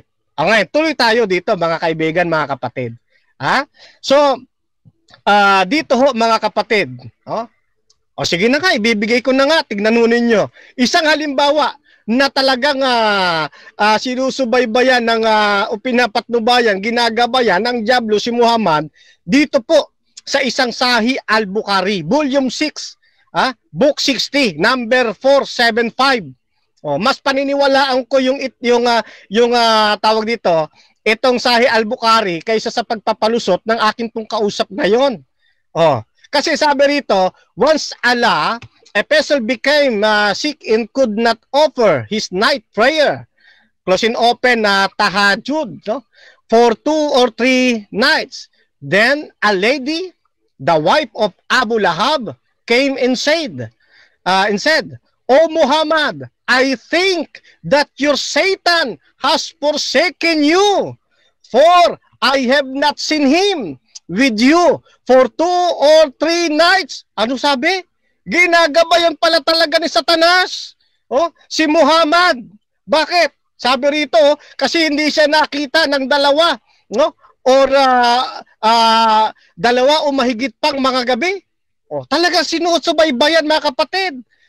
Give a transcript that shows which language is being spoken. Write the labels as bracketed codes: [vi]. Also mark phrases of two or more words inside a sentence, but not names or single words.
[tl] Ngayon, tuloy tayo dito mga kaibigan, mga kapatid. So dito ho mga kapatid, sige na nga, ibibigay ko na nga, tignan ho ninyo. Isang halimbawa na talagang sinusubaybayan ng pinapatnubayan, ginagabayan ng Diablo si Muhammad dito po sa isang Sahih al-Bukhari, [en] volume 6, book 60, number 475. [tl] Mas paniniwalaan ko yung tawag dito, itong Sahih al-Bukhari kaysa sa pagpapalusot ng akin pong kausap ngayon. Kasi sabi rito, [en] once Allah a vessel became sick and could not offer his night prayer. Closing open na tahajjud, no? For 2 or 3 nights. Then a lady, the wife of Abu Lahab, came and said, O Muhammad, I think that your Satan has forsaken you, for I have not seen him with you for 2 or 3 nights. [tl] Ano sabi? Ginagabayan pala talaga ni Satanas. Si Muhammad. Bakit? Sabi rito, kasi hindi siya nakita ng dalawa, no? Or dalawa o mahigit pang mga gabi. Talaga sinusubaybayan mga kapatid.